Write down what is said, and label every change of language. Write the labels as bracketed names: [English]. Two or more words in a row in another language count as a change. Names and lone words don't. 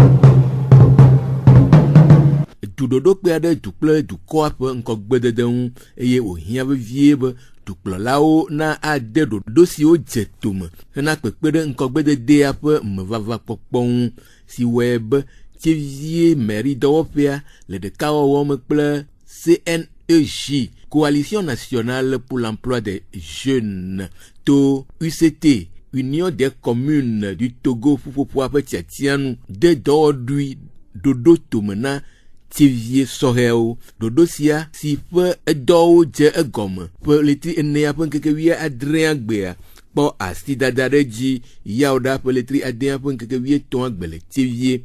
[Ewe] Duɖoɖo kpe aɖe du kple dukɔa ƒe ŋkɔgbedede ŋu eye wòhiã vevie be dukplɔlawo na ade ɖoɖo siwo dze tome hena kpekpe ɖe ŋkɔgbededea ƒe mevava kpɔkpɔ ŋu si wɔe be tsevie mairie dɔwɔƒea le ɖekawɔwɔ me kple CNEJ Coalition nationale pour l'emploi des jeunes to UCT Union des communes du Togo ƒuƒoƒoa ƒe tiatianu de dɔwɔɖui ɖoɖo tome na tsevie sɔhɛwo. Ɖoɖo sia si ƒe edɔwo dze egɔme ƒe letri 4 ƒe ŋkeke 17 gbea kpɔ asidada ɖe dzi yawo ɖa ƒe letri 1 ƒe ŋkeke 13 gbe le tsevie.